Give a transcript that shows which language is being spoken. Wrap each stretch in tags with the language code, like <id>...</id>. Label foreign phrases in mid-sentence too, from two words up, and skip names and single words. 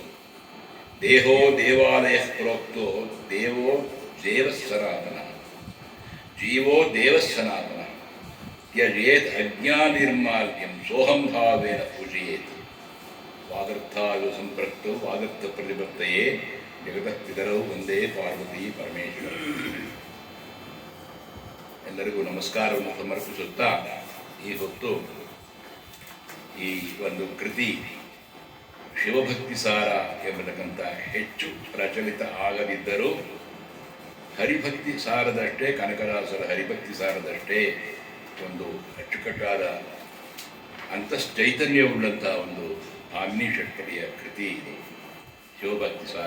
<sa>ದೇಹೋ ದೇವಾಲಯಃ ಪ್ರೋಕ್ತೋ ದೇವೋ ದೇವಸ್ಸನಾತನಃ ಜೀವೋ ದೇವಸ್ಸನಾತನಃ ತ್ಯಜೇತ್ ಅಜ್ಞಾನಿರ್ಮಾಲ್ಯಂ ಸೋಹಂ ಭಾವೇನ ಪೂಜಯೇತ್. ವಾಗರ್ಥಾಯು ಸಂಪೃಕ್ತೋ ವಾಗರ್ಥ ಪ್ರತಿಪತ್ತಯೇ ಜಗತಃ ಪಿತರೌ ವಂದೇ ಪಾರ್ವತಿ ಪರಮೇಶ್ವರ.</sa> <kn>ಎಲ್ಲರಿಗೂ ನಮಸ್ಕಾರವನ್ನು ಸಮರ್ಪಿಸುತ್ತಾ ಈ ಹೊತ್ತು ಈ ಒಂದು ಕೃತಿ ಶಿವಭಕ್ತಿ ಸಾರ ಎಂಬತಕ್ಕಂಥ ಹೆಚ್ಚು ಪ್ರಚಲಿತ ಆಗದಿದ್ದರೂ ಹರಿಭಕ್ತಿ ಸಾರದಷ್ಟೇ, ಕನಕದಾಸರ ಹರಿಭಕ್ತಿ ಸಾರದಷ್ಟೇ ಒಂದು ಅಚ್ಚುಕಟ್ಟಾದ ಅಂತಶ್ಚೈತನ್ಯವುಳ್ಳಂಥ ಒಂದು ಭಾಮಿನಿ ಷಟ್ಪದಿಯ ಕೃತಿ ಇದು ಶಿವಭಕ್ತಿ ಸಾರ.</kn>